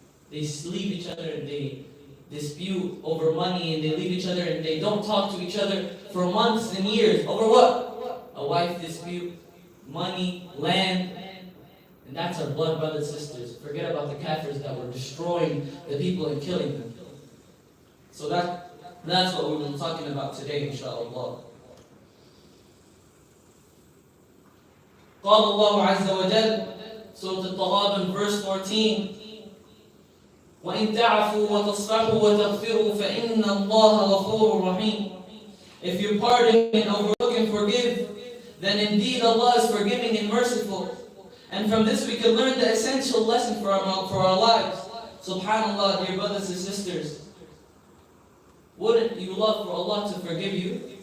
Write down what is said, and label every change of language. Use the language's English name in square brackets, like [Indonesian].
[English] They leave each other and they dispute over money, and they leave each other and they don't talk to each other for months and years. Over what? A wife dispute, money, land. And that's our blood brothers and sisters. Forget about the kafirs that were destroying the people and killing them. So that's what we've been talking about today, inshallah. [Arabic] قال الله عز وجل, Surah Al-Taghabun, verse 14, وَإِن تَعْفُوا وَتَصْفَحُوا وَتَغْفِرُوا فَإِنَّ اللَّهَ غَفُورٌ رَحِيمٌ. [English] If you pardon and overlook and forgive, then indeed Allah is forgiving and merciful. And from this we can learn the essential lesson for our lives. SubhanAllah, dear brothers and sisters, wouldn't you love for Allah to forgive you?